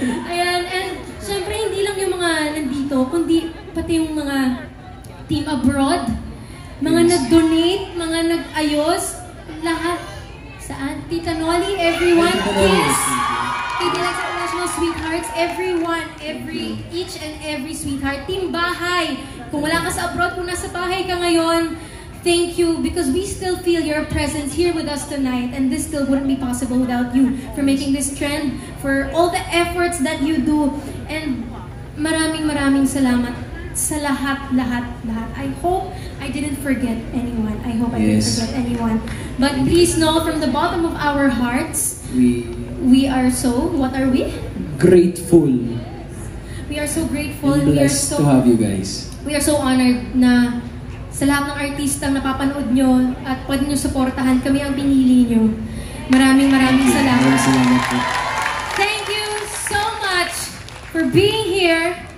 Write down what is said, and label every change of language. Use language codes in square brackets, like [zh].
[tl] Ayan, and syempre hindi lang yung mga nandito, kundi pati yung mga team abroad, mga nag-donate, mga nag-ayos, lahat. Saan? [en] Tita Noli, everyone, kiss. KD Lex International Sweethearts, everyone, each and every sweetheart. Team Bahay, [tl] kung wala ka sa abroad, kung nasa bahay ka ngayon, [en] thank you, because we still feel your presence here with us tonight, and this still wouldn't be possible without you, for making this trend, for all the efforts that you do, and [tl] maraming salamat sa lahat. [en] I hope I didn't forget anyone. I hope I didn't forget anyone. But please know, from the bottom of our hearts, we are so, what are we? Grateful. We are so grateful. And blessed to have you guys. We are so honored [tl] na sa lahat ng artistang napapanood nyo at pwede nyo supportahan, kami ang pinili nyo. Maraming salamat. [en] Thank you so much for being here.